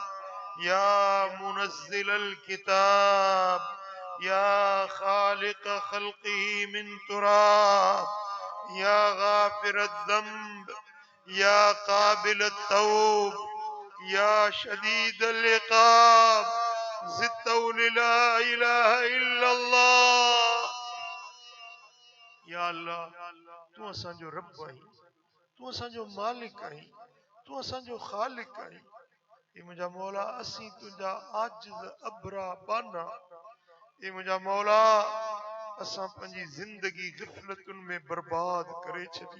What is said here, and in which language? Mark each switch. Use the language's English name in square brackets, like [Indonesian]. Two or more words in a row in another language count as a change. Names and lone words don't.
[Arabic] يا منزل الكتاب، يا خالق خلقه من تراب، يا غافر الذنب، يا قابل التوب، يا شديد العقاب، ذي الطول لا إله إلا الله. [Sindhi] या अल्लाह तू असांजो रब आहीं, तू असांजो मालिक आहीं, तू असांजो ख़ालिक आहीं। ए मुंहिंजा मौला असीं तुंहिंजा आजिज़ अबरा बाना। ए मुंहिंजा मौला असां पंहिंजी ज़िंदगी ग़िफ़लतुनि में बर्बाद करे छॾी।